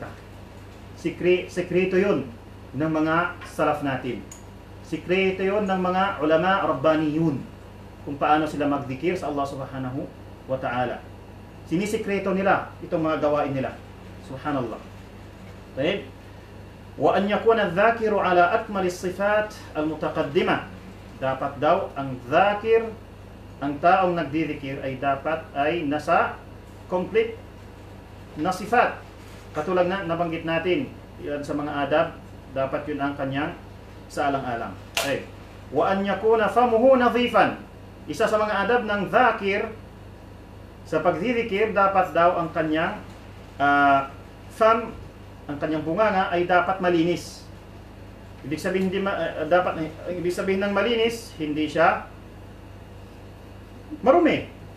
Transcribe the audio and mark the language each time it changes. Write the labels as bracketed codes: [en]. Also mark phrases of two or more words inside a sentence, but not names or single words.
[tl] Sekreto yun ng mga salaf natin. Sekreto yun ng mga [ar] علماء ربانيون [tl] kung paano sila magdikir sa Allah [ar] سبحانه وتعالى. [tl] Sinisikreto nila itong mga gawain nila. [ar] سبحان الله. طيب. وأن يكون الذاكر على أكمل الصفات المتقدمة. [tl] Dapat daw ang dhakir, ang taong nagdidikir ay dapat ay nasa complete na sifat. Katulad na nabanggit natin yan sa mga adab, dapat yun ang kanyang sa alang-alang. Taib. [ar] وأن يكون فمه نظيفا. [tl] Isa sa mga adab ng dhakir sa pagdidikir, dapat daw ang kanyang ang kanyang bunganga ay dapat malinis. Ibig sabihin ibig sabihin ng malinis, hindi siya marumi.